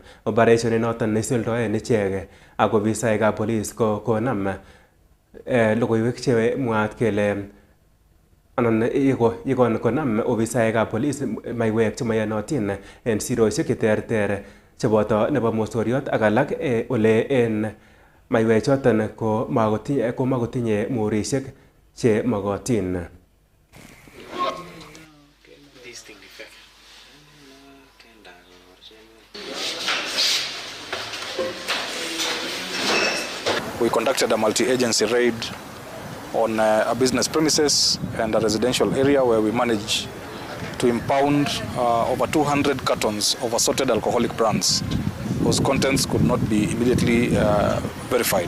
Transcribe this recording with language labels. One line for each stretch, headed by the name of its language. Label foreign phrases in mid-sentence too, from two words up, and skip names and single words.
Kalenjin: Operation inoton nesuldoen ichek ak ofisaekab polis konam logoiwek chemwaat kele anan yekon konam ofisaekab polis maiwek chemaiyonotin en sirosiek cheterter cheboto nebo mosoriot ak alak ole en maiwechoton ko makotinye murishek che mogotin.
English: We conducted a multi-agency raid on a business premises and a residential area where we managed to impound over 200 cartons of assorted alcoholic brands whose contents could not be immediately verified.